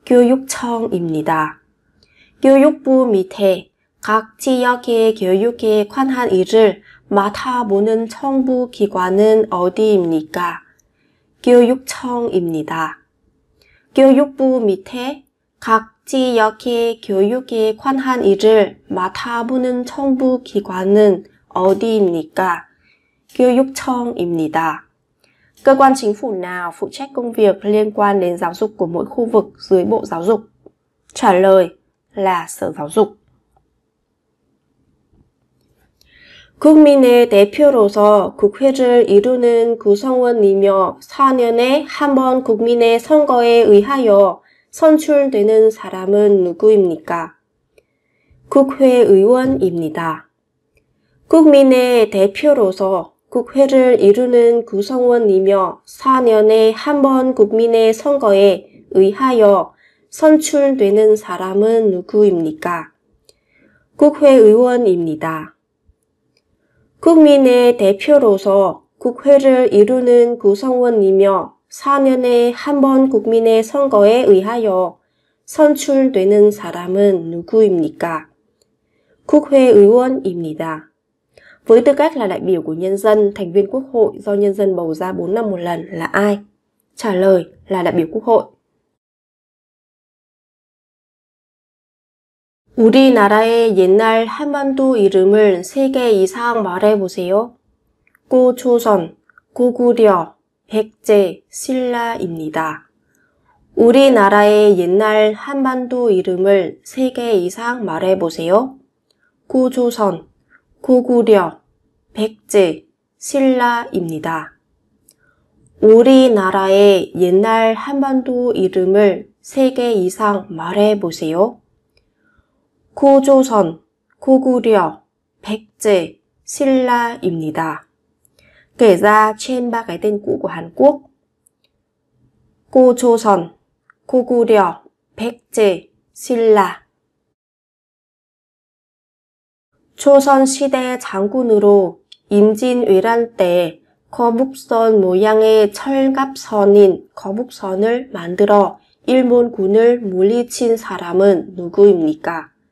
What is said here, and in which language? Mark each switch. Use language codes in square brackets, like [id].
[ko] 교육청입니다. 교육부 밑에 각 지역의 교육에 관한 일을 맡아보는 정부 기관은 어디입니까? 교육청입니다. 교육부 밑에 각 지역의 교육에 관한 일을 맡아보는 정부 기관은 어디입니까? 교육청입니다. [vi] Cơ quan chính phủ nào phụ trách công việc liên quan đến giáo dục của mỗi khu vực dưới Bộ Giáo dục? Trả lời là Sở Giáo dục. [ko] 국민의 대표로서 국회를 이루는 구성원이며 4년에 한 번 국민의 선거에 의하여 선출되는 사람은 누구입니까? 국회의원입니다. 국민의 대표로서 국회를 이루는 구성원이며 4년에 한 번 국민의 선거에 의하여 선출되는 사람은 누구입니까? 국회의원입니다. 국민의 대표로서 국회를 이루는 구성원이며 4년에 한 번 국민의 선거에 의하여 선출되는 사람은 누구입니까? 국회의원입니다. [vi] Với tư cách là đại biểu của nhân dân, thành viên quốc hội do nhân dân bầu ra 4 năm một lần là ai? Trả lời là đại biểu quốc hội. [ko] 우리나라의 옛날 한반도 이름을 3개 이상 말해보세요. 고조선, 고구려, 백제, 신라입니다. 우리나라의 옛날 한반도 이름을 3개 이상 말해보세요. 고조선, 고구려, 백제, 신라입니다. 우리나라의 옛날 한반도 이름을 3개 이상 말해보세요. 고조선, 고구려, 백제, 신라입니다. [vi] Kể ra trên 3 cái tên cũ của Hàn Quốc. [ko] 고조선, 고구려, 백제, 신라. 조선시대 장군으로 임진왜란 때 거북선 모양의 철갑선인 거북선을 만들어 일본군을 물리친 사람은 누구입니까?